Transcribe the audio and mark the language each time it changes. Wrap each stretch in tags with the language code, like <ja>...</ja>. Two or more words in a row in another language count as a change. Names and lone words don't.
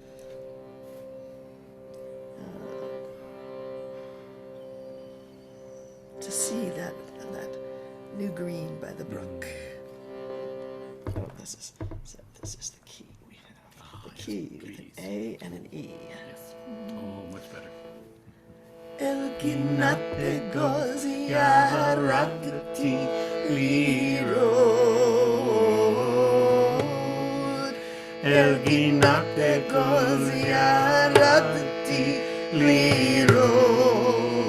<en>To see that new green by the brook. Oh, this is the key we have. The key with an A and an E. Yes. Oh, much better.</en> <he>אל גינת אגוז ירדתי לראות. אל גינת אגוז ירדתי לראות.</he>